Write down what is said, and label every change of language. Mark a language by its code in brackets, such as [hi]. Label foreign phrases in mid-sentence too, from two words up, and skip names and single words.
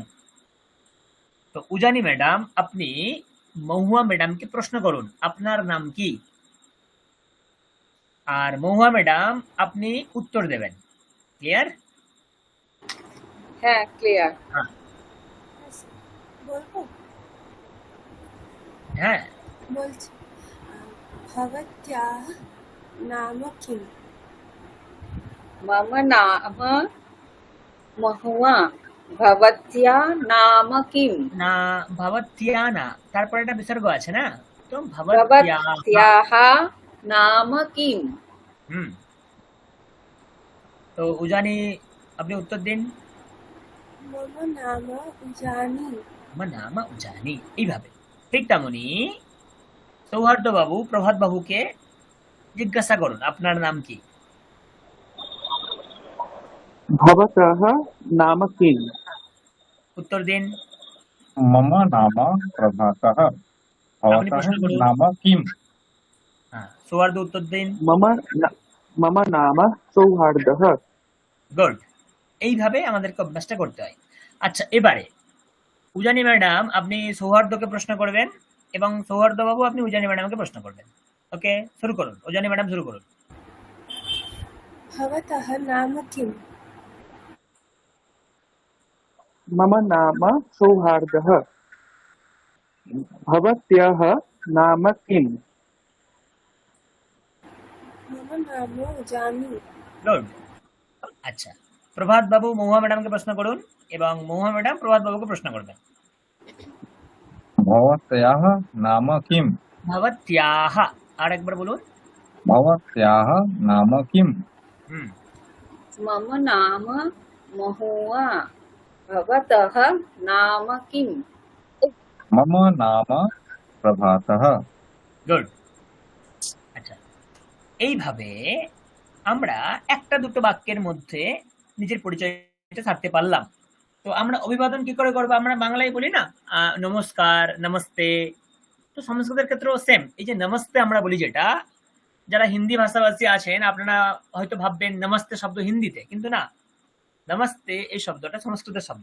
[bn] তো উজানি ম্যাডাম, আপনি মহুয়া ম্যাডামকে প্রশ্ন করুন আপনার নাম কি, আর মহুয়া ম্যাডাম আপনি উত্তর দেবেন। ক্লিয়ার? হ্যাঁ, ক্লিয়ার। হ্যাঁ, বলবো? হ্যাঁ। বলছি, [sa] भवत्याः नाम किम्? मम नाम महुआ। भवत्या नाम किम? [bn] না, ভবত্যা না, তারপরে একটা বিসর্গ আছে না, তো ভবত্যা। [sa] भवत्याः नाम किम? [bn] হুম, তো উজানি আপনি উত্তর দিন। [sa] मम नाम उजानी। [bn] আমার নাম উজানি। এইভাবে ঠিক তেমনি সৌহার্দ্য বাবু প্রভাত বাবুকে জিজ্ঞাসা করুন আপনার নাম কি। [sa] भवतः नाम किम्? [bn] উত্তর দিন। [sa] मम नाम प्रभातः। [bn] আপনি [sa] भवतः [bn] প্রশ্ন করুন। [sa] नाम किम्? [bn] হ্যাঁ, সৌহার্দ্য উত্তর দিন। [sa] मम नाम सौहार्दः। [bn] গুড। এইভাবে আমাদেরকে অভ্যাসটা করতে হয়। আচ্ছা, এবারে উজানি ম্যাডাম আপনি সৌহার্দ্যকে প্রশ্ন করবেন এবং সৌহার্দ্য বাবু আপনি উজানি ম্যাডামকে প্রশ্ন করবেন। ওকে, শুরু করুন। উজানি ম্যাডাম শুরু করুন। [sa] भवतः नाम किम्? मम नाम सौहार्दः। भवत्याः नाम किम्? मम नाम उजानी। [bn] গুড। আচ্ছা, প্রভাত বাবু মহুয়া ম্যাডামকে প্রশ্ন করুন এবং মহুয়া ম্যাডাম প্রভাত বাবুকে প্রশ্ন করবেন। [sa] भवत्याः नाम किम्? [bn] ভবত্যাহ, আর একবার বলুন। [sa] भवत्याः नाम किम्? হুম, मम नाम महुआ। भवतः नाम किम? मम नाम प्रभातः। [bn] গুড। আচ্ছা, এইভাবে আমরা একটা দুটো বাক্যের মধ্যে নিজের পরিচয়টা ছাড়তে পারলাম। তো আমরা অভিবাদন কি করে করবো? আমরা বাংলায় বলি না নমস্কার, নমস্তে। তো সংস্কৃতের ক্ষেত্রেও সেম, এই যে নমস্তে আমরা বলি, যেটা যারা হিন্দি ভাষাভাষী আছেন আপনারা হয়তো ভাববেন নমস্তে শব্দ হিন্দিতে, কিন্তু না, নমস্তে এই শব্দটা সংস্কৃতের শব্দ।